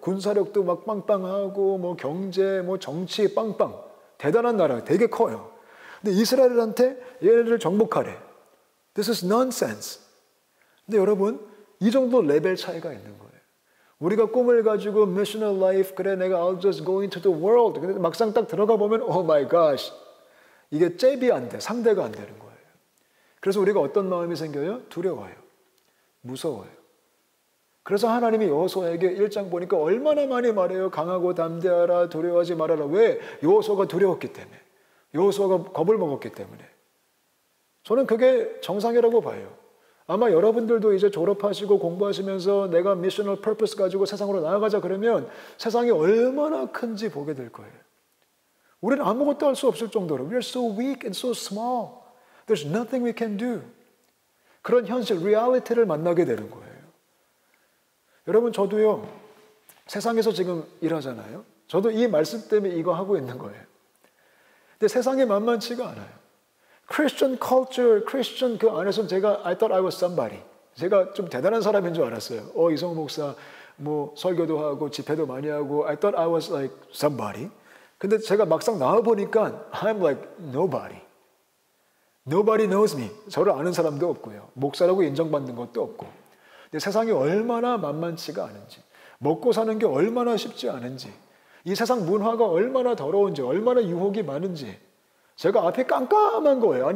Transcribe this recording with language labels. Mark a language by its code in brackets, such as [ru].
[ko] 군사력도 막 빵빵하고 뭐 경제, 뭐 정치 빵빵. 대단한 나라. 되게 커요. 근데 이스라엘한테 얘네들을 정복하래. [en] This is nonsense. [ko] 근데 여러분, 이 정도 레벨 차이가 있는 거예요. 우리가 꿈을 가지고 [en] missional life, [ko] 그래 내가 [en] I'll just go into the world. [ko] 근데 막상 딱 들어가 보면 [en] oh my gosh. [ko] 이게 잽이 안 돼. 상대가 안 되는 거예요. 그래서 우리가 어떤 마음이 생겨요? 두려워요. 무서워요. 그래서 하나님이 여호수아에게 1장 보니까 얼마나 많이 말해요. 강하고 담대하라, 두려워하지 말아라. 왜? 여호수아가 두려웠기 때문에. 여호수아가 겁을 먹었기 때문에. 저는 그게 정상이라고 봐요. 아마 여러분들도 이제 졸업하시고 공부하시면서 내가 미셔널 퍼포스 가지고 세상으로 나아가자 그러면 세상이 얼마나 큰지 보게 될 거예요. 우리는 아무것도 할 수 없을 정도로 [en] We are so weak and so small. There's nothing we can do. [ko] 그런 현실, 리얼리티를 만나게 되는 거예요. 여러분 저도요 세상에서 지금 일하잖아요. 저도 이 말씀 때문에 이거 하고 있는 거예요. 근데 세상이 만만치가 않아요. [en] Christian culture, Christian [ko] 그 안에서는 제가 [en] I thought I was somebody. [ko] 제가 좀 대단한 사람인 줄 알았어요. 이성호 목사 뭐 설교도 하고 집회도 많이 하고 [en] I thought I was like somebody. [ko] 근데 제가 막상 나와 보니까 [en] I'm like nobody. Nobody knows me. [ko] 저를 아는 사람도 없고요. 목사라고 인정받는 것도 없고. 근데 세상이 얼마나 만만치가 않은지, 먹고 사는 게 얼마나 쉽지 않은지, 이 세상 문화가 얼마나 더러운지, 얼마나 유혹이 많은지 제가 앞에 깜깜한 거예요.